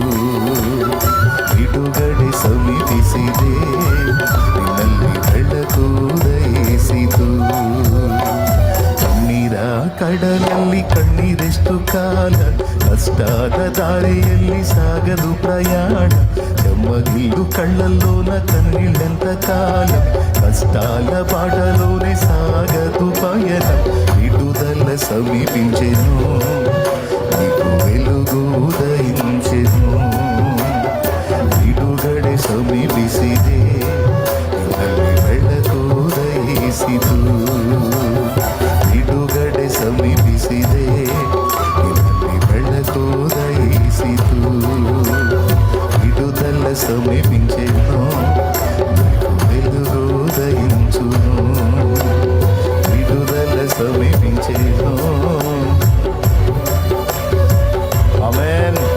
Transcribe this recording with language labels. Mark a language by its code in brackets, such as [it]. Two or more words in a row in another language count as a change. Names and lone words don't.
[kn] ಬಿಡುಗಡೆ ಸಮೀಪಿಸಿದೆ, ನಿನ್ನಲ್ಲಿ ಬೆಳಕು ಉದಯಿಸಿತು. ಕಣ್ಣೀರ ಕಡಲಲ್ಲಿ ಕಣ್ಣೀರೆಷ್ಟು ಕಾಲ, ಕಷ್ಟಾದ ದಾರಿಯಲ್ಲಿ ಸಾಗದು ಪ್ರಯಾಣ. [te] చెమ్మగిల్లు కళ్ళల్లోన కన్నీళ్ళెంత కాలం, కష్టాల బాటలోనే సాగదు పయనం. విడుదల సమీపించెను, నీకు వెలుగు ఉదయించెను. [kn] ಬಿಡುಗಡೆ ಸಮೀಪಿಸಿದೆ, ನಿನ್ನಲ್ಲಿ ಬೆಳಕು ಉದಯಿಸಿತು. ಬಿಡುಗಡೆ ಸಮೀಪಿಸಿದೆ, ನಿನ್ನಲ್ಲಿ ಬೆಳಕು ಉದಯಿಸಿತು. [te] విడుదల సమీపించెను, నీకు వెలుగు ఉదయించును. విడుదల సమీపించెను. ఆమేన్.